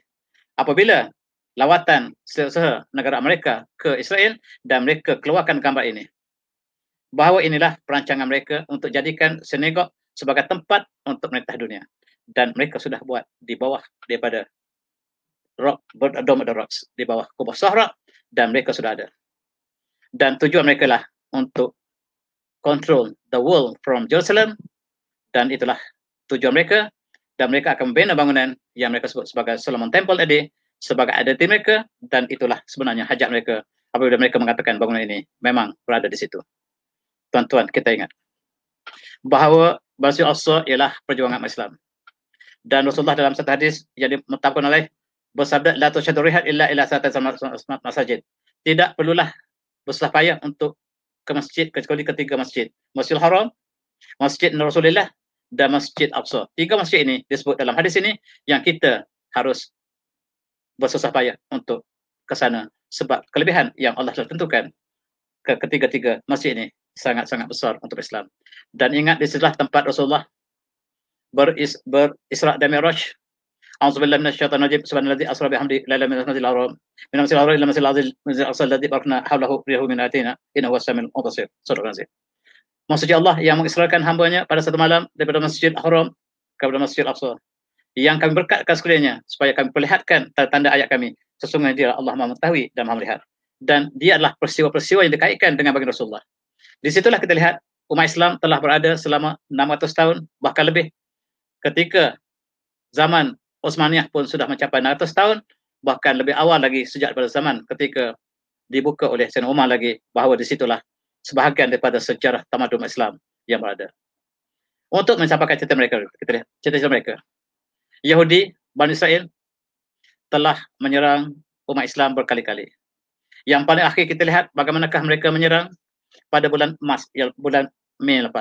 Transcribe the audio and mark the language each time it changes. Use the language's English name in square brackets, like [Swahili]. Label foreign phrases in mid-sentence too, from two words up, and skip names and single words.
[Malay] Apabila lawatan negara Amerika ke Israel dan mereka keluarkan gambar ini, bahawa inilah perancangan mereka untuk jadikan sinagog sebagai tempat untuk memerintah dunia. Dan mereka sudah buat di bawah daripada Dome of the Rocks, di bawah Kubah Sahara, dan mereka sudah ada. Dan tujuan mereka lah untuk [English] control the world from Jerusalem, [Malay] dan itulah tujuan mereka, dan mereka akan membina bangunan yang mereka sebut sebagai Solomon Temple tadi sebagai identiti mereka, dan itulah sebenarnya hajat mereka apabila mereka mengatakan bangunan ini memang berada di situ. Tuan-tuan, kita ingat bahawa Masjid Al-Aqsa ialah perjuangan Islam, dan Rasulullah dalam satu hadis yang dimutabkan oleh bersabda, [Arabic] لا تشد رحال إلا إلى ثلاثة مساجد. [Malay] Tidak perlulah bersusah payah untuk ke masjid kecuali ketiga masjid: Masjidil Haram, Masjid Rasulullah, dan Masjid Aqsa. Tiga masjid ini disebut dalam hadis ini yang kita harus bersusah payah untuk ke sana, sebab kelebihan yang Allah telah tentukan ke ketiga-tiga masjid ini sangat-sangat besar untuk Islam. Dan ingat, di situlah tempat Rasulullah berisra dan Mi'raj. [Arabic] أعوذ بالله من الشيطان الرجيم. سبحان الذي أسرى بحمده ليلا من المسجد الحرام إلى المسجد الحرام إلى المسجد الأقصى الذي باركنا حوله لنريه من آياتنا إنه والسميع البصير. صدق الله. [Malay] Maksudnya Allah yang mengisrakan hambanya pada satu malam daripada Masjid Haram kepada Masjid Aqsa, yang kami berkatkan sekelilingnya supaya kami perlihatkan tanda-tanda ayat kami. Sesungguhnya dia Allah Maha mengetahui dan Maha melihat. Dan dia adalah peristiwa-peristiwa yang dikaitkan dengan baginda Rasulullah. Di situlah kita lihat umat Islam telah berada selama 600 tahun, bahkan lebih. Ketika zaman Utsmaniyah pun sudah mencapai 600 tahun, bahkan lebih awal lagi sejak pada zaman ketika dibuka oleh Sayyidina Umar lagi, bahawa di situlah sebahagian daripada sejarah tamadun Islam yang berada. Untuk mencapai cerita mereka, kita lihat cerita mereka. Yahudi, Bani Israel telah menyerang umat Islam berkali-kali. Yang paling akhir kita lihat bagaimanakah mereka menyerang pada bulan bulan Mei lepas.